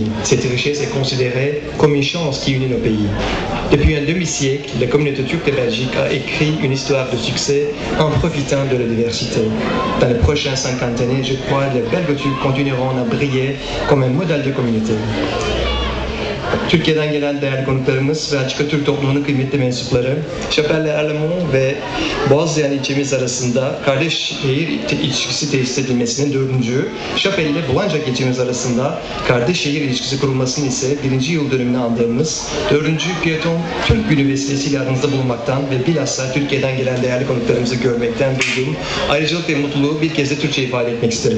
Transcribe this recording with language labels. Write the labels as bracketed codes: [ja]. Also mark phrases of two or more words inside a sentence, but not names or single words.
[fr] Cette richesse est considérée comme une chance qui unit nos pays. Depuis un demi-siècle, la communauté turque de Belgique a écrit une histoire de succès en profitant de la diversité. Dans les prochaines 50 années, je crois que les Belgo-Turcs continueront à briller comme un modèle de communauté. [tr] Türkiye'den gelen değerli konuklarımız, Belçika Türk toplumunun kıymetli mensupları, Chapelle Erlemont ve Boğazlayan ilçemiz arasında kardeş şehir ilişkisi tesis edilmesinin 4. Chapelle ile Boğancak ilçemiz arasında kardeş şehir ilişkisi kurulmasının ise 1. yıl dönümünü andığımız 4. Piyeton Türk Günü vesilesiyle aranızda bulunmaktan ve bilhassa Türkiye'den gelen değerli konuklarımızı görmekten duyduğum ayrıcalık ve mutluluğu bir kez de Türkçe ifade etmek isterim.